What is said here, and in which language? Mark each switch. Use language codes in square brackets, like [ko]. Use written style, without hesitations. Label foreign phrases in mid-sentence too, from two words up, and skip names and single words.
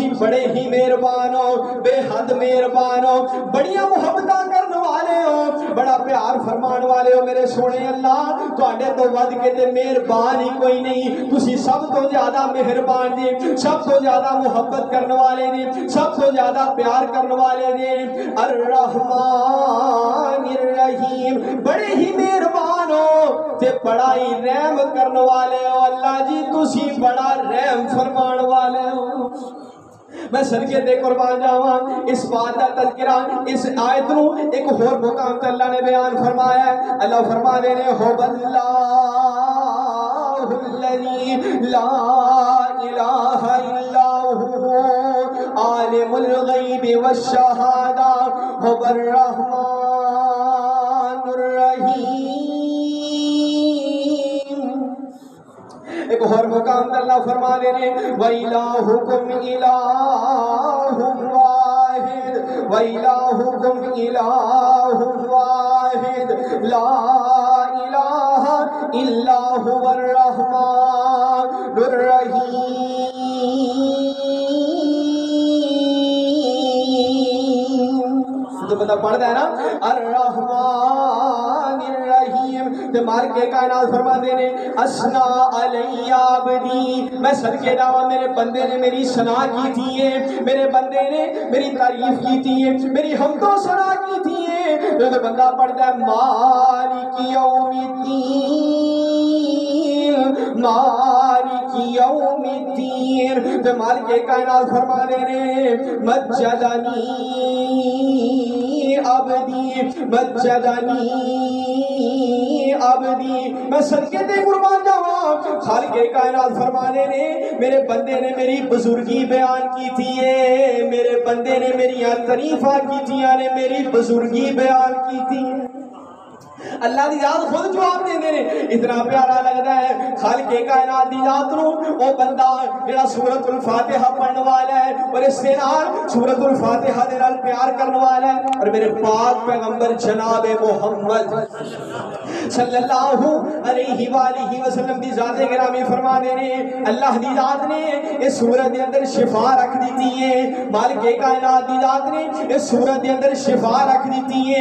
[pa] بڑے ہی مہربان ہو، بے حد مہربان ہو، بڑیاں محبتاں کرنے والے ہو، بڑا پیار فرمان والے ہو میرے سونے اللہ، تواڈے تو ود کے تے مہربان ہی کوئی نہیں، تسی سب تو زیادہ مہربان جی، سب تو زیادہ محبت کرنے والے نے، سب تو زیادہ پیار کرنے والے نے۔ [ar] الرحمن الرحیم، [pa] بڑے ہی مہربان ہو تے بڑا ہی رحم کرنے والے ہو اللہ جی، تسی بڑا رحم فرمان والے ہو۔ میں صدقے تے قربان جاواں، اس بات کا تذکرہ اس آیت نو ایک اور مقام تے اللہ نے بیان فرمایا ہے۔ اللہ فرما دے نے [ar] ہو اللہ الذی لا الہ الا هو عالم الغیب والشہادہ هو الرحمن الرحیم۔ [pa] ایک اور مقام تے اللہ فرما دے نے [ar] وَإِلَٰهُكُمْ إِلَٰهٌ وَاحِدٌ وَإِلَٰهُكُمْ إِلَٰهٌ وَاحِدٌ لَا إِلَٰهَ إِلَّا هُوَ الرَّحْمَٰنُ الرَّحِيمُ۔ [pa] تو بندہ پڑھتا ہے نا [ar] الرحمن الرحیم، [pa] تے مار کے کائنات فرما دے نے [ar] اسنا علی عبدی، [pa] میں صدقے جاواں میرے بندے نے میری ثنا کی تھی ہے، میرے بندے نے میری تعریف کی تھی ہے، میری حمد و ثنا کی تھی ہے۔ تو بندہ پڑھتا ہے [ar] مالک یوم الدین، مالک یوم الدین، [pa] تے مالک کائنات فرما دے نے مجدنی [ar] عبدی، مجدنی عبدی، [pa] میں صدقے تے قربان جاواں خالق کائنات فرمانے نے میرے بندے نے میری بزرگی بیان کی تھی [ar] ہے، میرے بندے نے میری تعریفاں کی تھی نے، میری بزرگی بیان کی تھی۔ [pa] اللہ دی ذات خود جواب دے دے، اتنا پیارا لگتا ہے خالق کائنات دی ذات نو او بندہ جڑا سورۃ الفاتحہ پڑھنے والا ہے اور اس سے نال سورۃ الفاتحہ دے نال پیار کرنے والا ہے، اور میرے پاک پیغمبر جناب محمد [ar] صلی اللہ علیہ وآلہ وسلم [pa] دی ذات گرامی فرما دے نے اللہ دی ذات نے اس سورت دے اندر شفا رکھ دیتی ہے، مالک کائنات دی ذات نے اس سورت دے اندر شفا رکھ دیتی ہے۔